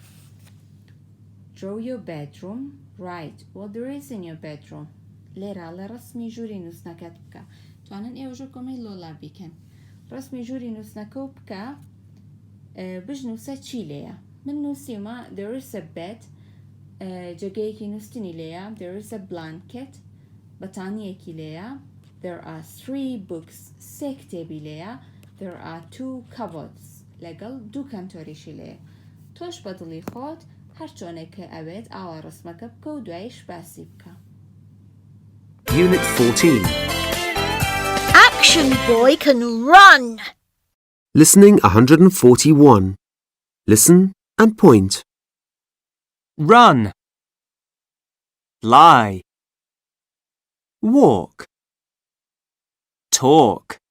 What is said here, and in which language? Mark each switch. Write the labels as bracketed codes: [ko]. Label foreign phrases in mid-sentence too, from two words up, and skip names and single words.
[en] Draw your bedroom. Write what there is in your bedroom. [ckb] لێرە لە ڕسمی ژووری نووسنەکەت بکە. توانن ئێوەژە کۆمەی لۆلا بیکەن. ڕسمی ژووری نووسنەکە و بکە بژنووسە چی لێیە. من نووسیمە [en] there is a bed [ckb] جێگەیەکی نووسنی لێیە [en] there is a blanket [ckb] بەتانیەکی لێیە [en] there are 3 books [ckb] سێ کتێبی لێیە [en] there are 2 cupboards [ckb] لەگەڵ 2 کەنتۆریشی لێیە. تۆش بە دڵی خۆت هەر چۆنێک کە ئەوێت ئاوا ڕسمەکە بکە و دوایش باسی بکە. [en] Unit 14. Action boy can run. Listening 141. Listen and point. Run. Fly. Walk. Talk.